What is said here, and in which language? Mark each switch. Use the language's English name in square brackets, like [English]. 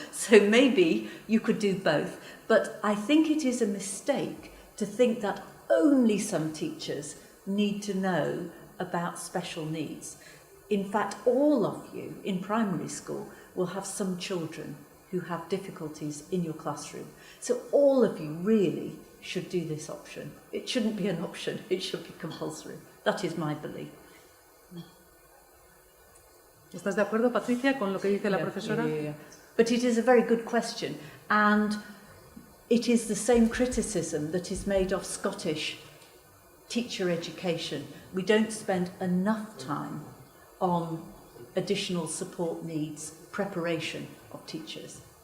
[English] So maybe you could do both. But I think it is a mistake to think that only some teachers need to know about special needs. In fact, all of you in primary school will have some children who have difficulties in your classroom. So all of you really should do this option. It shouldn't be an option, it should be compulsory. That is my belief. [Spanish] ¿Estás de acuerdo, Patricia, con lo que dice la profesora? [English] Yeah. But it is a very good question, and it is the same criticism that is made of Scottish teacher education. We don't spend enough time on additional support needs, preparation of teachers.